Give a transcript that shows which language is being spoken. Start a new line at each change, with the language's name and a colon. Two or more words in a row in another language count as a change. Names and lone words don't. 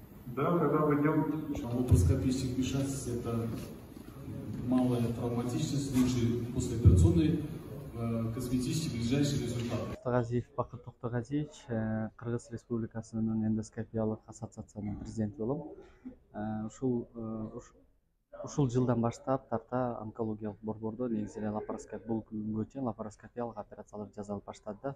Russian: Да, когда вы делаете. Лапароскопический вмешательство — это малая травматичность, случай послеоперационный, косметический ближайший результат.
Kyrgyz: Токтогазиев Бакыт Токтогазиевич, Кыргыз Республикасынын эндоскопиялык ассоциациянын президенти болом. Ушул жылдан баштап тарта онкологиялык борбордо негизи эле бул күнгө чейин лапароскопиялык операциялар жасалып баштады.